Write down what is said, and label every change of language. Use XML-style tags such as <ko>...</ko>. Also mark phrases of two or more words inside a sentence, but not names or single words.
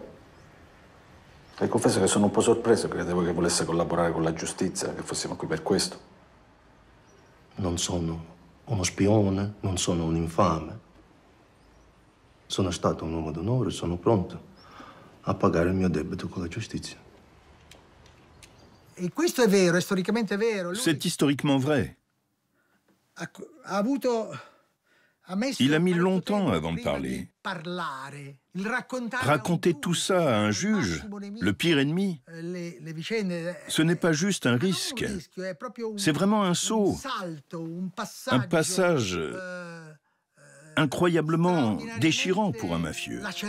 <it>E confesso che sono un po' sorpreso, credevo che volesse collaborare con la giustizia, che fossimo qui per questo. Non sono uno spione, non sono un infame. Sono stato un uomo d'onore e sono pronto a pagare il mio debito con la giustizia. E questo è vero, è storicamente vero.</it> <fr>C'est historiquement vrai. Il a mis longtemps avant de parler. Raconter tout ça à un juge, le pire ennemi, ce n'est pas juste un risque, c'est vraiment un saut, un passage incroyablement déchirant pour un mafieux.</fr>